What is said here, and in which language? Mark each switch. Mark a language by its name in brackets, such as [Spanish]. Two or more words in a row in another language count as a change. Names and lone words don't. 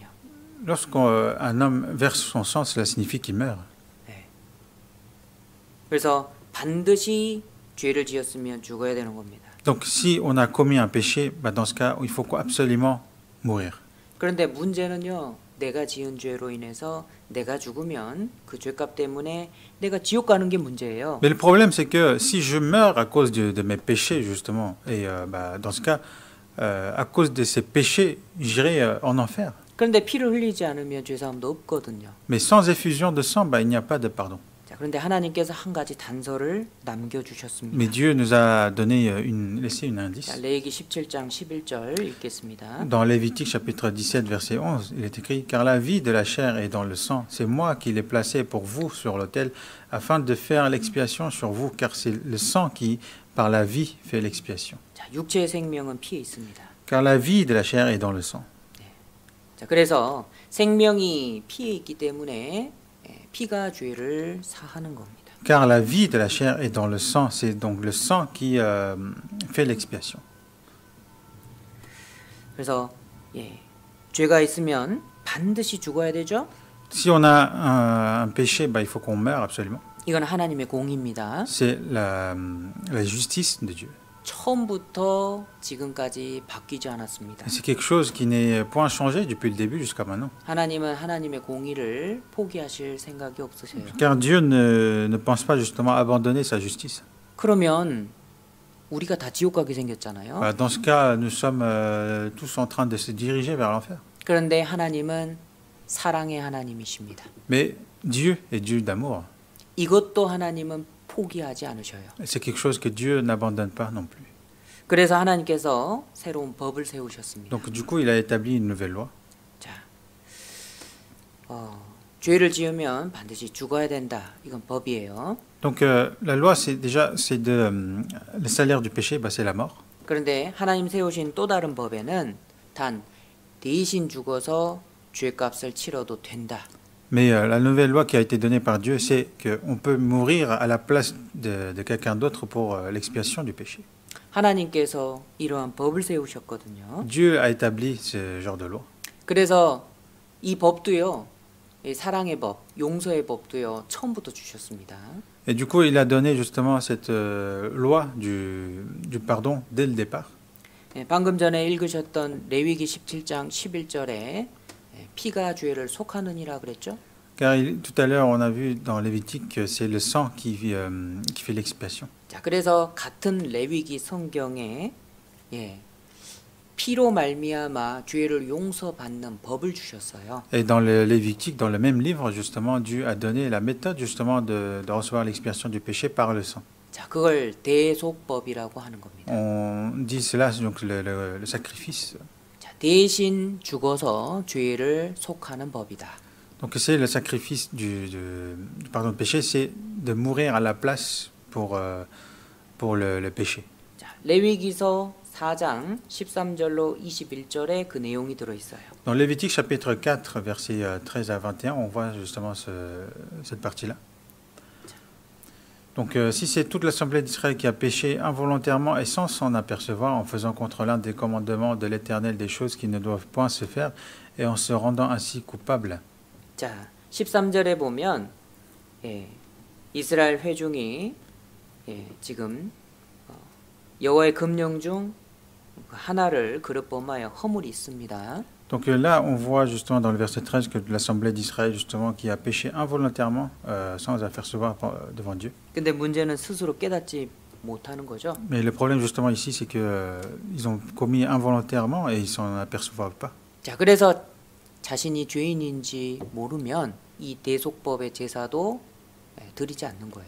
[French] Lorsqu'un homme verse son sang, cela signifie qu'il meurt. [Korean] 네. 그래서 반드시 죄를 지었으면 죽어야 되는 겁니다. [French] Donc si on a commis un péché, bah, dans ce cas, il faut absolument mourir. [Korean] 그런데 문제는요. 내가 지은 죄로 인해서 내가 죽으면 그 죄값 때문에 내가 지옥 가는 게 문제예요. [French] Mais le problème, c'est que si je meurs à cause de mes péchés, justement, et bah, dans ce cas, à cause de ces péchés, j'irai en enfer. [Korean] 그런데 피를 흘리지 않으면 죄사함도 없거든요. [French] Mais sans effusion de sang, bah, il n'y a pas de pardon. [Korean] 자, 그런데 하나님께서 한 가지 단서를 남겨주셨습니다. [French] Mais Dieu nous a donné laissé une [Korean] 자, [French] indice. [Korean] 레위기 17장 11절 읽겠습니다. [French] Dans Lévitique chapitre 17 verset 11, il est écrit « Car la vie de la chair est dans le sang, c'est moi qui l'ai placé pour vous sur l'autel, afin de faire l'expiation sur vous, car c'est le sang qui, par la vie, fait l'expiation. [Korean] 자, 육체의 생명은 피에 있습니다. [French] Car la vie de la chair est dans le sang. » [Korean] 자, 그래서 생명이 피에 있기 때문에 피가 죄를 사하는 겁니다. [French] Car la vie de la chair est dans le sang, c'est donc le sang qui fait l'expiation. [Korean] 그래서 죄가 있으면 반드시 죽어야 되죠. [French] Si on a un péché, bah, il faut qu'on meure absolument. [Korean] 이건 하나님의 공의입니다. [French] C'est la justice de Dieu. [Korean] 처음부터 지금까지 바뀌지 않았습니다. [French] Et c'est quelque chose qui n'est point changé depuis le début jusqu'à maintenant. [Korean] 하나님은 하나님의 공의를 포기하실 생각이 없으세요. [French] Car Dieu ne pense pas justement abandonner sa justice. [Korean] 그러면 우리가 다 지옥 가게 생겼잖아요. [French] Voilà, dans ce cas, nous sommes tous en train de se diriger vers l'enfer. [Korean] 그런데 하나님은 사랑의 하나님이십니다. [French] Mais Dieu est Dieu d'amour. [Korean] 이것도 하나님은 포기하지 않으셔요. [French] Et c'est quelque chose que Dieu n'abandonne pas non plus. [Korean] 그래서 하나님께서 새로운 법을 세우셨습니다. [French] Donc du coup, il a établi une nouvelle loi. [Korean] 자, 죄를 지으면 반드시 죽어야 된다. 이건 법이에요. [French] Donc la loi, le salaire du péché, c'est la mort. [Korean] 그런데 하나님 세우신 또 다른 법에는 단 대신 죽어서 죄값을 치러도 된다. [French] Mais la nouvelle loi qui a été donnée par Dieu, c'est qu'on peut mourir à la place de quelqu'un d'autre pour l'expiation du péché. [Korean] 하나님께서 이러한 법을 세우셨거든요. [French] Dieu a établi ce genre de loi. [Korean] 그래서 이 법도요, 이 사랑의 법, 용서의 법도요, 처음부터 주셨습니다. [French] Et du coup, il a donné justement cette loi du pardon dès le départ. [Korean] 방금 전에 읽으셨던 레위기 17장 11절에 피가 죄를 속하느니라 그랬죠? [French] Car tout à l'heure, on a vu dans Lévitique que c'est le sang qui fait l'expiation. [Korean] 자, 그래서 같은 레위기 성경에 피로 말미암아 죄를 용서받는 법을 주셨어요. [French] Et dans le Lévitique, dans le même livre, justement, Dieu a donné la méthode justement de recevoir l'expiation du péché par le sang. [Korean] 자, 그걸 대속법이라고 하는 겁니다. [French] On dit cela, donc le sacrifice. [Korean] 자, 대신 죽어서 죄를 속하는 법이다. [French] Donc c'est le sacrifice du pardon de péché, c'est de mourir à la place pour le péché. [Korean] 자, 레위기서 4장 13절로 21절에 그 내용이 들어 있어요. [French] Dans Lévitique chapitre 4 versets 13 à 21, on voit justement cette partie-là. Donc si c'est toute l'assemblée d'Israël qui a péché involontairement et sans s'en apercevoir en faisant contre l'un des commandements de l'Éternel des choses qui ne doivent point se faire et en se rendant ainsi coupable. [Korean] 자, 13절에 보면 이스라엘 회중이 지금 여호와의 금령 중 하나를 그릇 범하여 허물이 있습니다. [French] Donc là, on voit justement dans le verset 13 que l'assemblée d'Israël justement qui a péché involontairement sans apercevoir devant Dieu. [Korean] 근데 문제는 스스로 깨닫지 못하는 거죠. [French] Mais le problème justement ici, c'est que ils ont commis involontairement et ils s'en aperçoivent pas. [Korean] 자, 그래서 자신이 죄인인지 모르면 이 대속법의 제사도 드리지 않는 거예요.